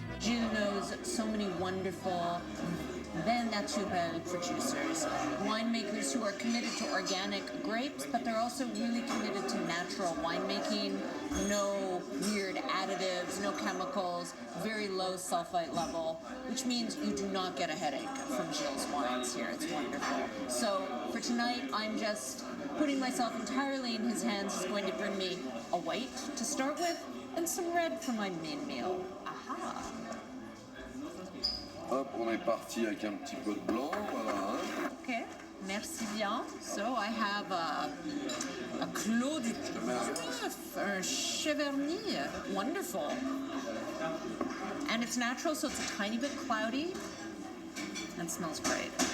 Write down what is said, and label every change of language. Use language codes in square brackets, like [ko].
[en] Gilles knows so many wonderful vin naturel producers, winemakers who are committed to organic grapes, but they're also really committed to natural winemaking, no weird additives, no chemicals, very low sulfite level, which means you do not get a headache from Gilles' wines here. It's wonderful. So for tonight, I'm just putting myself entirely in his hands. He's going to bring me a white to start with and some red for my main meal. Aha! [fr] Hop, on est parti avec un petit peu de blanc, voilà. Okay, merci bien. [en] So I have a Clos du Neuf, a Cheverny, wonderful. And it's natural, so it's a tiny bit cloudy and smells great.